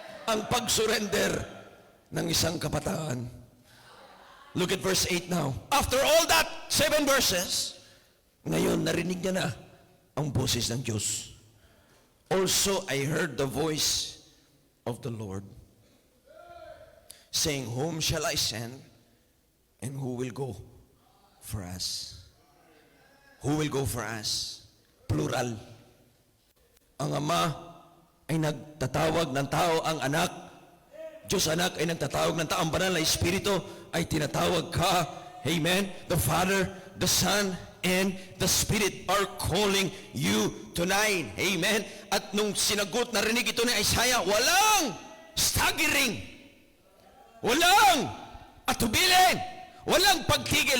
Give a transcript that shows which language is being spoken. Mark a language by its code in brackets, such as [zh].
[tl] Ang pag-surrender ng isang kabataan. [en] Look at verse 8 now. [tl] After all that, 7 verses, ngayon narinig niya na ang boses ng Diyos. [en] Also, I heard the voice of the Lord saying, whom shall I send, and who will go for us? Who will go for us? Plural. [tl] Ang Ama ay nagtatawag ng tao, ang Anak, Diyos Anak ay nagtatawag ng tao, ang Banal na Espiritu ay tinatawag ka. Amen? [en] The Father, the Son, and the Spirit are calling you tonight. [tl] Amen? At nung sinagot, narinig ito ni Isaiah, walang staggering, walang atubilin, walang pagtigil.